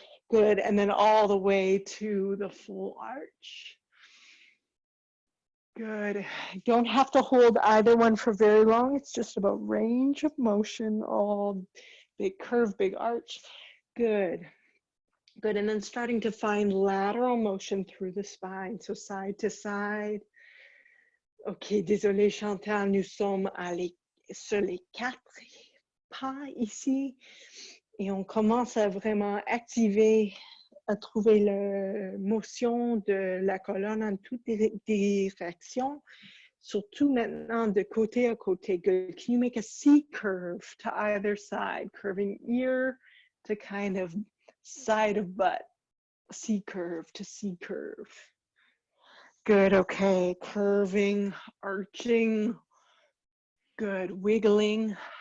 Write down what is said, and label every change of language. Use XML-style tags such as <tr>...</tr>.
<en>Good, and then all the way to the full arch. Good. Don't have to hold either one for very long. It's just about range of motion, all big curve, big arch. Good. Good. And then starting to find lateral motion through the spine. So side to side.</en> <fr>Ok, désolé Chantal, nous sommes sur les 4 pas ici. Et on commence à vraiment activer, à trouver la motion de la colonne en toutes directions, surtout maintenant de côté à côté.</fr> <en>Good. Can you make a C curve to either side, curving ear to kind of side of butt, C curve to C curve. Good, okay, curving, arching, good, wiggling.</en>